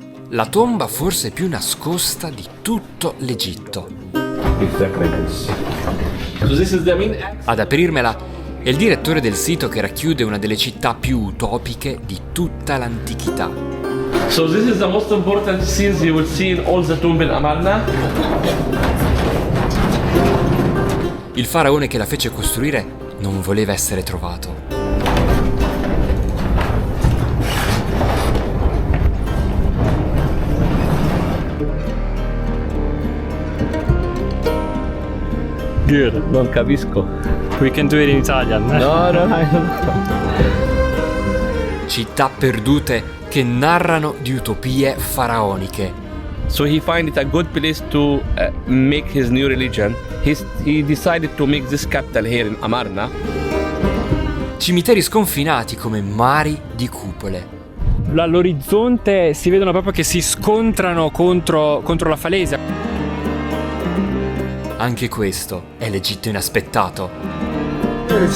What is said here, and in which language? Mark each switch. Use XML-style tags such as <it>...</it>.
<it>La tomba forse più nascosta di tutto l'Egitto. Ad aprirmela è il direttore del sito che racchiude una delle città più utopiche di tutta l'antichità.</it> <en>So this is the most important scenes you will see in all the tomb in Amarna.</en> <it>Il faraone che la fece costruire non voleva essere trovato.</it> <en>Good.</en> <it>Non capisco.</it> <en>We can do it in Italian. No, I don't know.</en> <it>Città perdute che narrano di utopie faraoniche.</it> <en>So he find it a good place to make his new religion. He decided to make this capital here in Amarna.</en> <it>Cimiteri sconfinati come mari di cupole. All'orizzonte si vedono proprio che si scontrano contro la falesia. Anche questo è l'Egitto inaspettato.</it>